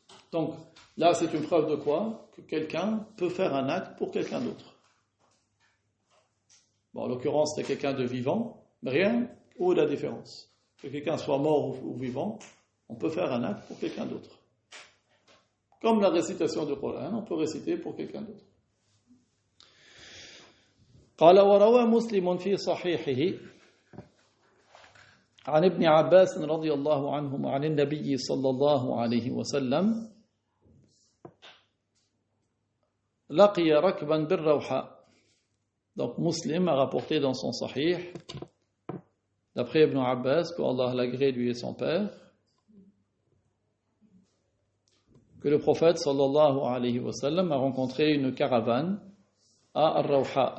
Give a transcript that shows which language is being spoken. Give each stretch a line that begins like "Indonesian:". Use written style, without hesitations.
French: Donc là, c'est une preuve de quoi? Que quelqu'un peut faire un acte pour quelqu'un d'autre. Bon, en l'occurrence, c'est quelqu'un de vivant, mais rien, où est la différence? Que quelqu'un soit mort ou vivant, on peut faire un acte pour quelqu'un d'autre. Comme la récitation du Coran, on peut réciter pour quelqu'un d'autre.
Arabic: قال وروى مسلم في صحيحه عن ابن عباس رضي الله عنهما عن النبي صلى الله عليه وسلم لقي ركبا بالروحاء.
French: Donc Muslim a rapporté dans son Sahih, d'après Ibn Abbas, que Allah l'agrée lui et son père, que le prophète sallallahu alayhi wa sallam a rencontré une caravane à Ar-Rawha.